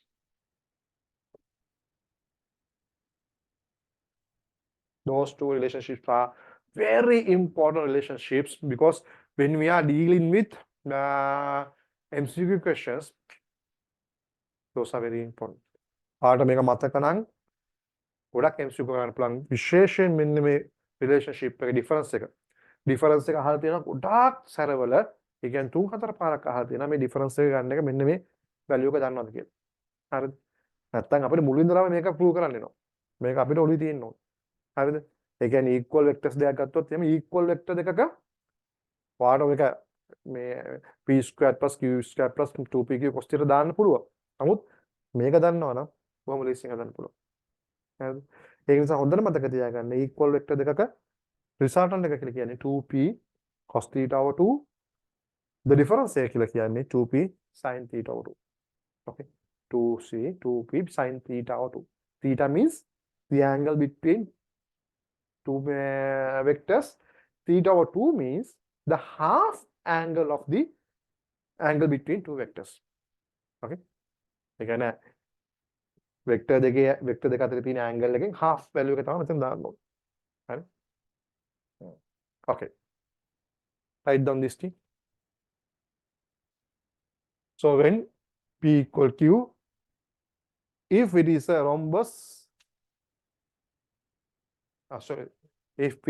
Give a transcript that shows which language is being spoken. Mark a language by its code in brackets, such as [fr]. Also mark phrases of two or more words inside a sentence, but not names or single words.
[en] Those two relationships are very important relationships, because when we are dealing with MCQ questions, those are very important. [si] ආට මේක මතක නම් ගොඩක් MCQ කරන්න පුළුවන්. විශේෂයෙන් මෙන්න මේ රිලේෂන්ෂිප් එක ඩිෆරන්ස් එක. ඩිෆරන්ස් එක අහලා තියෙනවා ගොඩාක් සැරවල. ඒ කියන්නේ 3-4 පාරක් අහලා තියෙනවා මේ ඩිෆරන්ස් එක ගන්න එක මෙන්න මේ වැලියු එක දන්නවද කියලා. හරිද? නැත්තම් අපිට මුලින් ඉඳලාම මේක ප්‍රූව් කරන්න වෙනවා. මේක අපිට ඔළුවේ තියෙන්න ඕන. හරිද? ඒ කියන්නේ [en] equal vectors [si] දෙකක් ගත්තොත් එහම [en] equal vector [si] දෙකක වාට මේක මේ p² + q² + 2pq cos θ දාන්න පුළුවන්. නමුත් මේක දන්නවනම් කොහොම ලේසියෙන් හදන්න පුළුවන්. හරිද? ඒක නිසා හොඳට මතක තියාගන්න [en] equal vector [si] දෙකක resultant එක කියලා කියන්නේ 2p cos θ over 2. [en] The difference [si] එක කියලා කියන්නේ 2p sin θ over 2. Okay. [en] 2p sin θ over 2. Theta means the angle between two vectors. Theta over 2 means the half angle of the angle between two vectors. [si] Okay. ඒ කියන්නේ vector දෙක අතර තියෙන angle එකෙන් [en] half value [si] එක තමයි මෙතන දාන්න ඕනේ. හරි? [en] Okay. Write down this thing. So when p equal q, if it is a rhombus, sorry, if p